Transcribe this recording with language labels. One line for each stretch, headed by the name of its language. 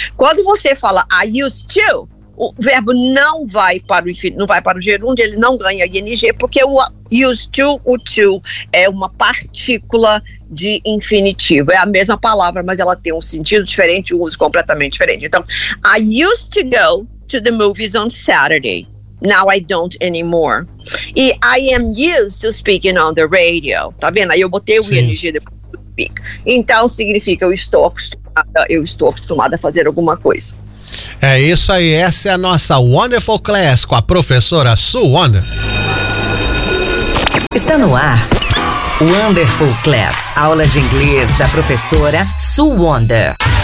Portuguese: Quando você fala
English: I used to,
Portuguese: o verbo não vai para o infinitivo, não vai para o gerúndio, ele não ganha ing, porque o used to, o to, é uma partícula de infinitivo. É a mesma palavra, mas ela tem um sentido diferente, um uso completamente diferente.
English: Então, I used to go to the movies on Saturday. Now I don't anymore. E I am used to speaking on the radio.
Portuguese: Tá vendo? Aí eu botei o ing depois do speak. Então, significa eu estou acostumada a fazer alguma coisa. É isso aí, essa é a nossa Wonderful Class com a professora Sue Wonder. Está no ar, Wonderful Class, aula de inglês da professora Sue Wonder.